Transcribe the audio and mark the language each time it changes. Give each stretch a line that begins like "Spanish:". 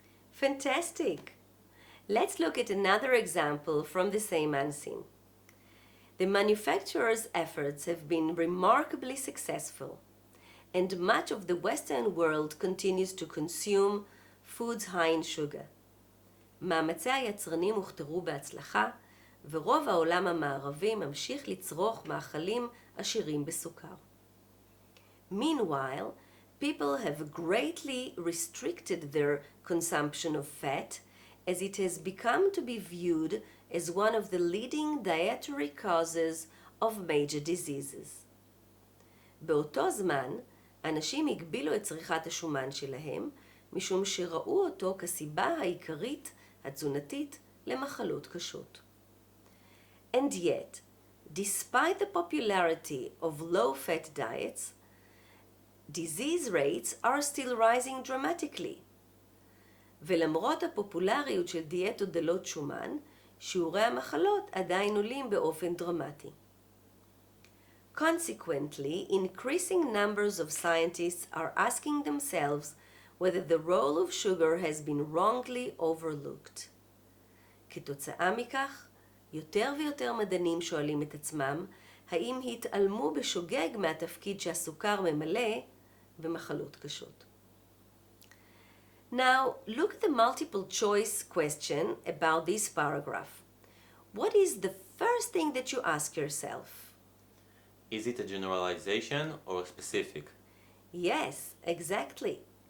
English: Fantastic! Let's look at another example from the same unseen. The manufacturer's efforts have been remarkably successful, and much of the Western world continues to consume foods high in sugar.
Hebrew: מאמצי היצרנים הוכתרו בהצלחה, ורוב העולם המערבי ממשיך לצרוך מאכלים עשירים בסוכר.
English: Meanwhile, people have greatly restricted their consumption of fat as it has become to be viewed as one of the leading dietary causes of major diseases.
Hebrew: באותו זמן, אנשים הגבילו את צריכת השומן שלהם, משום שראו אותו כסיבה העיקרית התזונתית למחלות קשות.
English: And yet, despite the popularity of low-fat diets, disease rates are still rising dramatically.
Hebrew: ולמרות הפופולריות של דיאטות דלות שומן, שיעורי המחלות עדיין עולים באופן דרמטי.
English: Consequently, increasing numbers of scientists are asking themselves whether the role of sugar has been wrongly overlooked.
Hebrew: כתוצאה מכך, יותר ויותר מדענים שואלים את עצמם האם התעלמו בשוגג מהתפקיד שהסוכר ממלא במחלות קשות.
English: Now, look at the multiple choice question about this paragraph. What is the first thing that you ask yourself? Is it a generalization or specific? Yes, exactly.